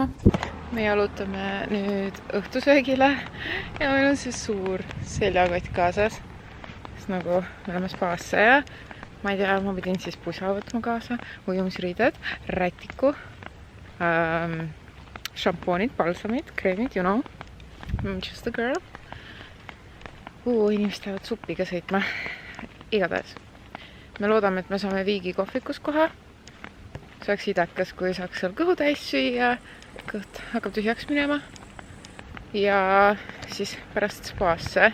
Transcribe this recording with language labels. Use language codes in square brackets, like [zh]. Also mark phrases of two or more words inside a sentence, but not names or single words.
[et] Me jalutame nüüd õhtusöögile ja meil on see suur seljakott kaasas, sest nagu me oleme spaasse ja ma ei tea, ma pidin siis pusa võtma kaasa, ujumisriided, rätiku, šampoonid, balsamid, kreemid, [en] you know, I'm just a girl. [et] Inimesed lähevad suppiga sõitma. Igatahes. Me loodame, et me saame Viigi kohvikus kohe. See oleks idekas, kui saaks seal kõhu täis süüa. Kõht hakkab tühjaks minema. Ja siis pärast spaasse.